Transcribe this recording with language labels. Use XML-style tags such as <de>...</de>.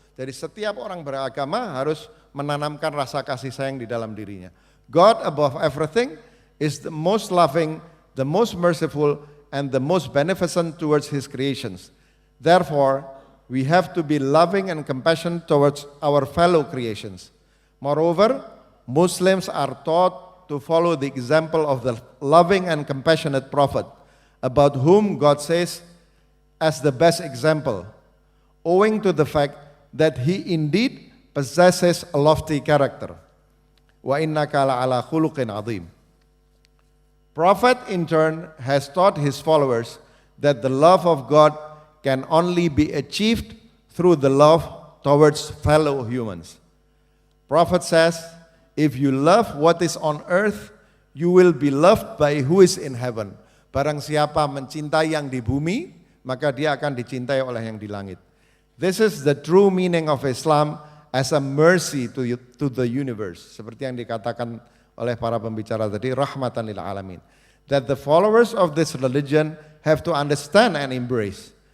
<id>Jadi setiap orang beragama harus menanamkan rasa kasih sayang di dalam dirinya.</id> <en>God above everything is the most loving, the most merciful, and the most beneficent towards His creations. Therefore, we have to be loving and compassionate towards our fellow creations. Moreover, Muslims are taught to follow the example of the loving and compassionate Prophet, about whom God says as the best example, owing to the fact that he indeed possesses a lofty character.</en> <ar>Wa innaka la'ala khuluqin azim.</ar> <en>Prophet in turn has taught his followers that the love of God can only be achieved through the love towards fellow humans. Prophet says, if you love what is on earth, you will be loved by who is in heaven.</en> <id>Barang siapa mencintai yang di bumi, maka dia akan dicintai oleh yang di langit.</id> <en>This is the true meaning of Islam as a mercy to the universe.</en> <id>Seperti yang dikatakan oleh para pembicara tadi,</id> <ar>rahmatan lil alamin.</ar> <en>That the followers of this religion have to understand and embrace.</en>